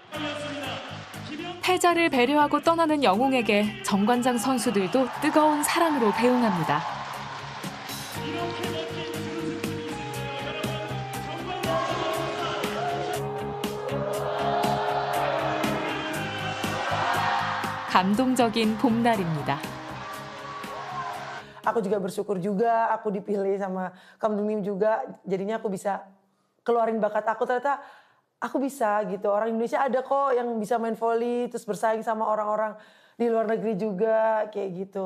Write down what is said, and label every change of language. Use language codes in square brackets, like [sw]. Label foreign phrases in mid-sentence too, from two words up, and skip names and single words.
[ko] 패자를 배려하고 떠나는 영웅에게 정관장 선수들도 뜨거운 사랑으로 배웅합니다. 감동적인 봄날입니다. [id] Aku juga bersyukur juga aku dipilih sama Kamdungnim juga, jadinya aku bisa keluarin bakat aku, ternyata aku bisa gitu. Orang Indonesia ada kok yang bisa main volley terus bersaing sama orang-orang di luar negeri juga kayak gitu.